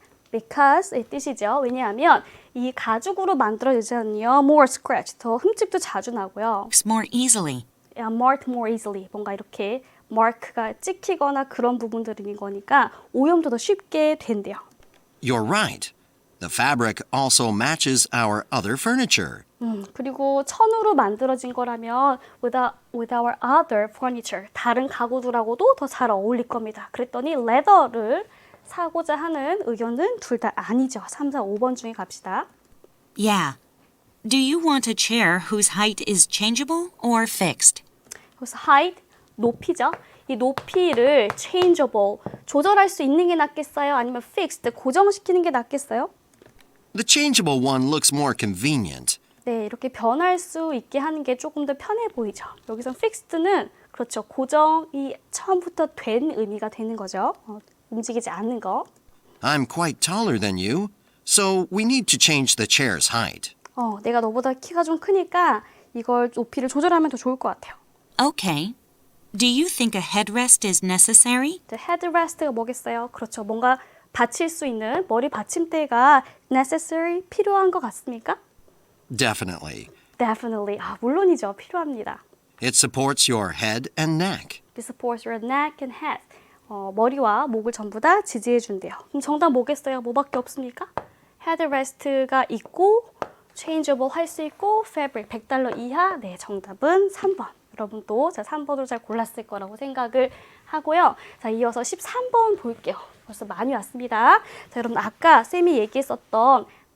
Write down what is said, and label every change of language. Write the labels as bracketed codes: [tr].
[ko] because 이 뜻이죠. 왜냐하면 이 가죽으로 만들어진 의자는요, [en] more scratch, [ko] 더 흠집도 자주 나고요. [en] more easily. marked more easily, [ko] 뭔가 이렇게 마크가 찍히거나 그런 부분들인 거니까 오염도 더 쉽게 된대요. [en] You're right. The fabric also matches our other furniture. [ko] 그리고 천으로 만들어진 거라면 [en] with our other furniture, [ko] 다른 가구들하고도 더 잘 어울릴 겁니다. 그랬더니 leather를 사고자 하는 의견은 둘 다 아니죠. 3, 4, 5번 중에 갑시다. [en] Yeah. Do you want a chair whose height is changeable or fixed? [ko] 그래서 height, 높이죠. 이 높이를 changeable, 조절할 수 있는 게 낫겠어요? 아니면 fixed, 고정시키는 게 낫겠어요? [en] The changeable one looks more convenient. [ko] 네, 이렇게 변할 수 있게 하는 게 조금 더 편해 보이죠. 여기서 fixed는 그렇죠. 고정이 처음부터 된 의미가 되는 거죠. 움직이지 않는 거. [en] I'm quite taller than you, so we need to change the chair's height. [ko] 내가 너보다 키가 좀 크니까 이걸 높이를 조절하면 더 좋을 것 같아요. [en] Okay. Do you think a headrest is necessary? [ko] headrest가 뭐겠어요? 그렇죠. 뭔가 받칠 수 있는 머리 받침대가 necessary, 필요한 것 같습니까? [en] Definitely. Definitely. [ko] 물론이죠. 필요합니다. [en] It supports your head and neck. It supports your neck and head. [ko] 머리와 목을 전부 다 지지해 준대요. 그럼 정답 뭐겠어요? 뭐밖에 없습니까? headrest가 있고 changeable 할 수 있고 fabric $100 이하. 네, 정답은 3번. 여러분 또 3번으로 잘 골랐을 거라고 생각을 하고요. 자, 이어서 13번 볼게요. 벌써 많이 왔습니다. 자, 여러분 아까 쌤이 얘기했었던